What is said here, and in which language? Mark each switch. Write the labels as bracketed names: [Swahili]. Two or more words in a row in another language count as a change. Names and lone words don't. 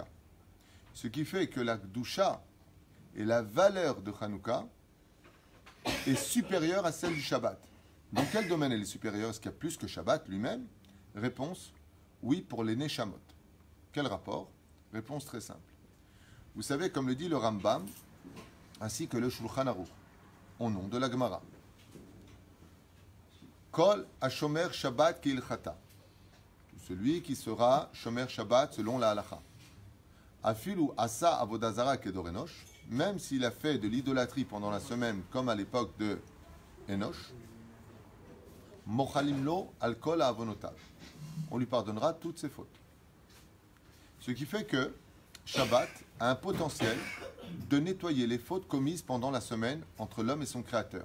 [French] Ce qui fait que la Gdusha et la valeur de Hanouka est supérieure à celle du Shabbat. Dans quel domaine elle est supérieure? Est-ce qu'il y a plus que Shabbat lui-même? Réponse, oui, pour les Neshamot. Quel rapport? Réponse très simple. Vous savez, comme le dit le Rambam, ainsi que le Shulchan Aruch, au nom de la Gemara. [Hebrew] כל השומר שבת כהלכתו. [French] Celui qui sera [Hebrew] שומר שבת [French] selon la halacha. [Hebrew] אפילו עשה עבודה זרה כדור אנוש, [French] même s'il a fait de l'idolâtrie pendant la semaine, comme à l'époque de Enoch, [Hebrew] מוחלין לו על כל עוונותיו. [French] On lui pardonnera toutes ses fautes. Ce qui fait que Shabbat a un potentiel de nettoyer les fautes commises pendant la semaine entre l'homme et son créateur.